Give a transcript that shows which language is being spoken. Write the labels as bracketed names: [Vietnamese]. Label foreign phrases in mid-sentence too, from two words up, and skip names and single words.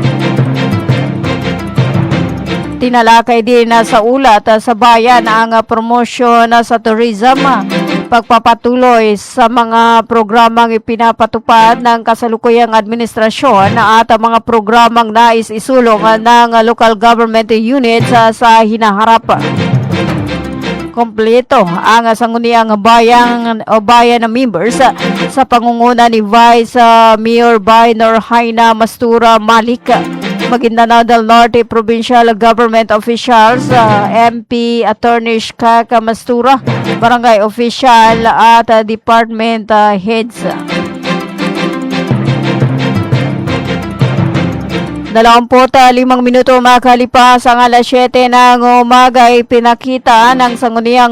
[Filipino] Tinalakay din sa ulat sa bayan ang promosyon sa tourism, pagpapatuloy sa mga programang ipinapatupad ng kasalukuyang administrasyon at mga programang nais isulong ng [English] local government units [Filipino] sa hinaharap. Kompleto ang sangguniang bayan na members sa pangunguna ni Vice Mayor Bainor Haina Mastura Malik, [English] Maguindanao del Norte Provincial Government Officials, MP Attorney Shkaka Mastura, Barangay Official at Department Heads. [Filipino] 25 minuto makalipas ang alas 7 ng umaga ay pinakita ng sangguniang